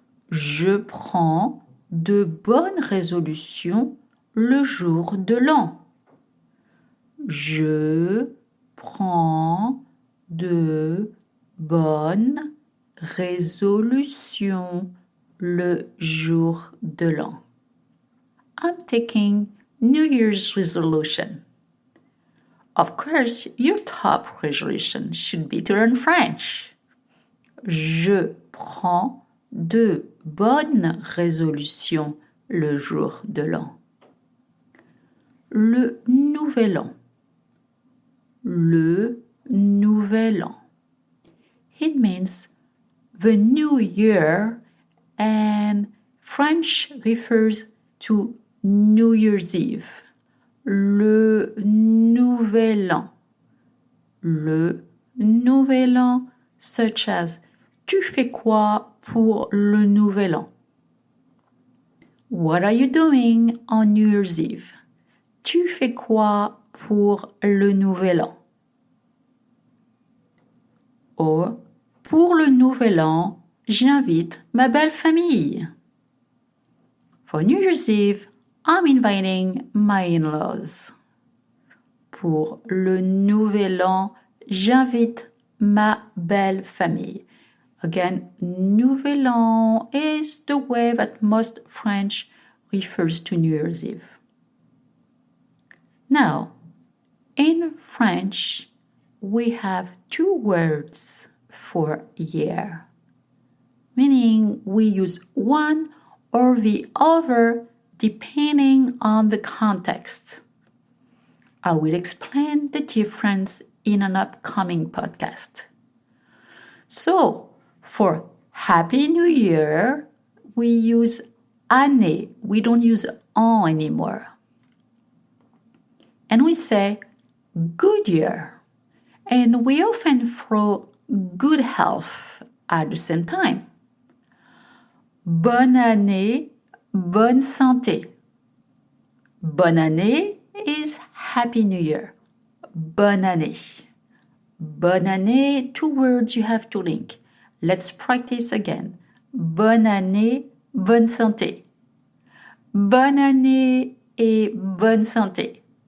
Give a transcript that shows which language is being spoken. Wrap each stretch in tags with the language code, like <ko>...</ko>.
<fr>Je prends de bonnes résolutions le jour de l'an. Je prends de bonnes résolutions le jour de l'an.</fr> <en>I'm taking New Year's resolution. Of course, your top resolution should be to learn French.</en> <fr>Je prends de bonnes résolutions le jour de l'an. Le nouvel an. Le nouvel an.</fr> <en>It means the new year, and French refers to New Year's Eve.</en> <fr>Le nouvel an. Le nouvel an,</fr> <en>such as</en> <fr>tu fais quoi pour le nouvel an?</fr> <en>What are you doing on New Year's Eve?</en> <fr>Tu fais quoi pour le nouvel an? Or, pour le nouvel an, j'invite ma belle famille.</fr> <en>For New Year's Eve, I'm inviting my in-laws.</en> <fr>Pour le nouvel an, j'invite ma belle famille.</fr> <en>Again, nouvel an is the way that most French refers to New Year's Eve. Now, in French, we have two words for year, meaning we use one or the other depending on the context. I will explain the difference in an upcoming podcast. So, for Happy New Year, we use année. We don't use an anymore. And we say good year. And we often throw good health at the same time.</en> <fr>Bonne année, bonne santé.</fr> <en>Bonne année is Happy New Year.</en> <fr>Bonne année.</fr> <en>Bonne année, two words you have to link. Let's practice again.</en> <fr>Bonne année, bonne santé. Bonne année et bonne santé.</fr>